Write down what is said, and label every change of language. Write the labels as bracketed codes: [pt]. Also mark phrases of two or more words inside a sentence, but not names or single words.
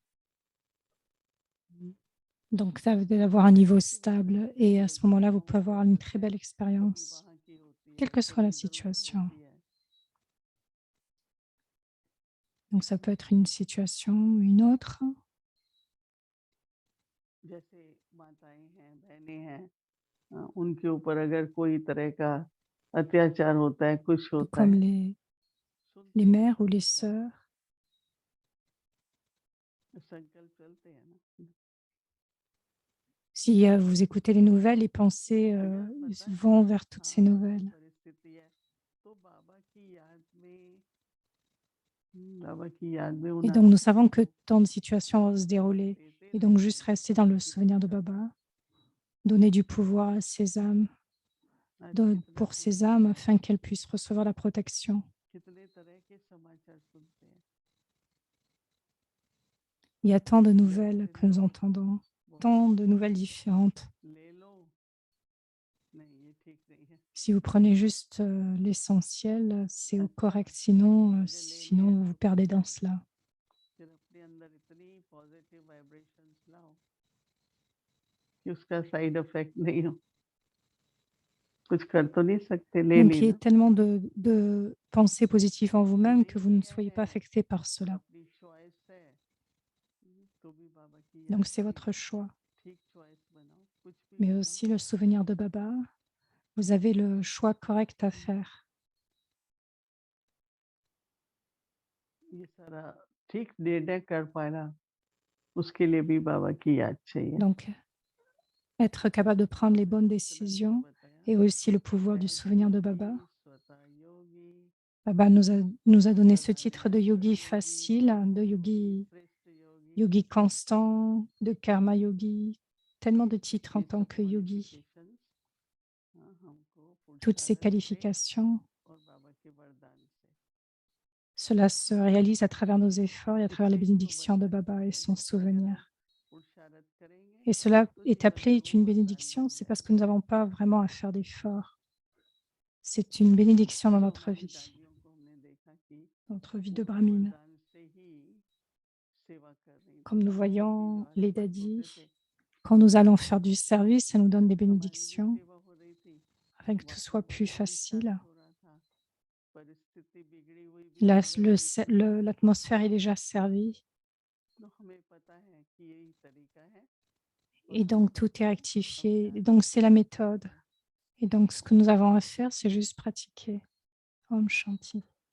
[fr] Donc, ça veut dire d'avoir un niveau stable et à ce moment-là, vous pouvez avoir une très belle [hi] कभी [fr] expérience, [hi] वहाँ की होती [fr] quelle [hi] है, [fr] que soit la [hi] कभी इधर उधर [fr] situation. [hi] होती है। [fr] Donc, ça peut être une situation ou une autre. [hi] जैसे माताएं हैं, बहनें हैं, उनके ऊपर अगर कोई तरह का अत्याचार होता है, कुछ [fr] Tout [hi] होता [fr] comme [hi] है, [fr] les [hi] सुनते हैं [fr] mères ou les [hi] समाचार, [fr] sœurs. [hi] संकल्प चलते हैं ना। [fr] Si vous écoutez les nouvelles, les pensées [hi] अगर पता है [fr] vont [hi] कि [fr] vers toutes ces [hi] हाँ ऐसी [fr] nouvelles. [hi] परिस्थिति है, तो बाबा की याद में उन [fr] Et donc, nous savons [hi] आत्माओं [fr] que [hi] को [fr] tant de situations vont se [hi] बल [fr] dérouler. [hi] देते [fr] Et donc, [hi] रहिए, [fr] juste rester dans [hi] प्रभु [fr] le [hi] की [fr] souvenir de [hi] रक्षा [fr] Baba, [hi] का। [fr] donner du pouvoir à ces âmes, [hi] आज कितना [fr] pour ces [hi] सुनते [fr] âmes [hi] हैं, [fr] afin qu'elles puissent recevoir la protection. [hi] कितने तरह के समाचार सुनते हैं। [fr] Il y a tant de nouvelles [hi] बैठे [fr] que nous [hi] रहो, [fr] entendons, [hi] बहुत [fr] tant de [hi] अच्छा [fr] nouvelles différentes. [hi] ले लो, नहीं ये ठीक नहीं है, [fr] Si vous prenez juste l'essentiel, c'est [hi] अच्छा [fr] correct. Sinon, [hi] अगर ले [fr] sinon, [hi] लिया [fr] vous vous perdez dans cela. [hi] फिर अपने अंदर इतनी [en] positive vibrations [hi] लाओ कि उसका [en] side effect [hi] नहीं हो। कुछ कर तो नहीं सकते, ले [fr] Donc, [hi] ली [fr] il y ait [hi] ना, [fr] tellement de pensées positives en vous-même que [hi] नहीं [fr] vous ne [hi] लिया [fr] soyez pas [hi] है, [fr] affecté par cela. [hi] अपनी चॉइस है, तो भी बाबा की [fr] Donc, [hi] याद [fr] c'est [hi] की [fr] votre choix. [hi] ठीक चॉइस बनाओ, कुछ भी [fr] Mais [hi] बनाओ। [fr] aussi le souvenir de Baba, vous avez le choix correct à faire. [hi] ये सारा ठीक निर्णय कर पाना, उसके लिए भी बाबा की याद चाहिए। [fr] Donc, être capable de prendre les bonnes [hi] कितना अच्छा [fr] décisions [hi] बताया, [fr] et aussi le pouvoir du [hi] सहज [fr] souvenir de Baba. [hi] योगी स्वतः योगी, [fr] Baba nous a donné ce [hi] सदा [fr] titre de [hi] निरंतर [fr] yogi [hi] योगी, [fr] facile, de yogi, [hi] श्रेष्ठ योगी। [fr] yogi constant, de [hi] कर्म योगी, [fr] tellement de titres en [hi] ये [fr] tant [hi] सब [fr] que yogi. [hi] क्वालिफिकेशंस हमको [fr] Toutes ces [hi] पुरुषार्थ से [fr] qualifications, [hi] और बाबा के वरदान से, [fr] cela se réalise à travers nos efforts et à travers les [hi] इसी को [fr] bénédictions de [hi] वरदान [fr] Baba et [hi] कहते [fr] son [hi] हैं। अगर हम [fr] souvenir. [hi] पुरुषार्थ करेंगे [fr] Et cela [hi] तो [fr] est [hi] जीवन [fr] appelé [hi] वो [fr] une [hi] वरदान [fr] bénédiction, [hi] बन [fr] c'est parce que nous [hi] जाएगा। [fr] n'avons pas vraiment à faire d'efforts. C'est une bénédiction dans [hi] जो [fr] notre [hi] हमारी [fr] vie, [hi] दादियों को हमने देखा कि [fr] notre vie de [hi] वो [fr] Brahmine. [hi] वरदान से ही सेवा कर रही थी, [fr] Comme nous [hi] हमें शक्ति जो [fr] voyons les [hi] बचपन छोटे [fr] dadis, [hi] थे, [fr] quand nous allons faire du service, ça nous donne des [hi] हमारी भी [fr] bénédictions [hi] सेवा हो रही थी, [fr] afin que tout soit plus [hi] वातावरण भी [fr] facile. [hi] शांत हो रहा था, परिस्थिति बिगड़ी हुई भी सुधर रही थी, [fr] L'atmosphère est déjà servie [hi] तो हमें पता है कि यही तरीका है और [fr] et [hi] हम [fr] donc tout est [hi] उसको [fr] rectifié. Et [hi] अभ्यास [fr] donc c'est la [hi] करते [fr] méthode. [hi] रहेंगे। [fr] Et donc ce que nous avons à faire, c'est juste pratiquer. [hi] ॐ शांति.